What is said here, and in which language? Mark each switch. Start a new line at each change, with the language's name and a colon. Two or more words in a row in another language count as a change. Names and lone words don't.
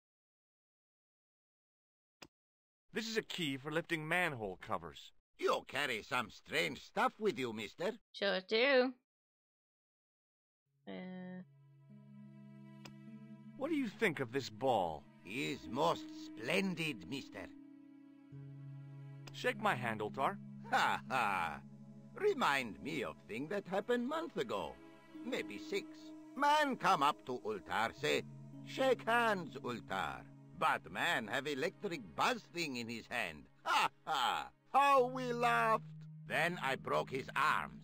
English: This is a key for lifting manhole covers. You carry some strange stuff with you, mister. Sure do. What do you think of this ball? Is most splendid, mister. Shake my hand, Ultar. Ha ha. Remind me of thing that happened month ago. Maybe 6. Man come up to Ultar, say, shake hands, Ultar. But man have electric buzz thing in his hand. Ha ha! How we laughed! Then I broke his arms.